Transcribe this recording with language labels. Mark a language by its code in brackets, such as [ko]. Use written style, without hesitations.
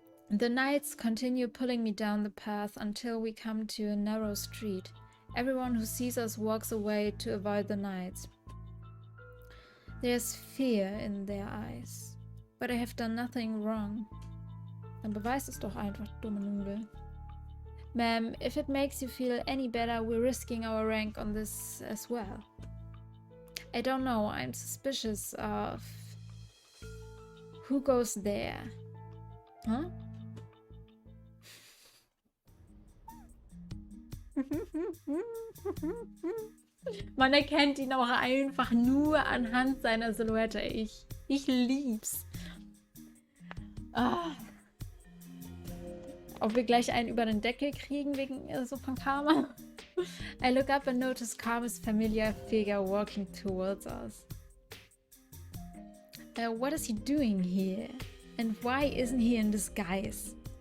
[en] The knights continue pulling me down the path until we come to a narrow street. Everyone who sees us walks away to avoid the knights. There's fear in their eyes. But I have done nothing wrong. [de] Dann beweis es doch einfach, dumme Nudel. [en] Ma'am, if it makes you feel any better, we're risking our rank on this as well. I don't know, I'm suspicious of Who goes there? Huh? [de] Man erkennt ihn auch einfach nur anhand seiner Silhouette. Ich lieb's. Ah. Ob wir gleich einen über den Deckel kriegen wegen so von Karma? [en] I look up and notice Karma's familiar figure walking towards us. What is he doing here? And why isn't he in disguise?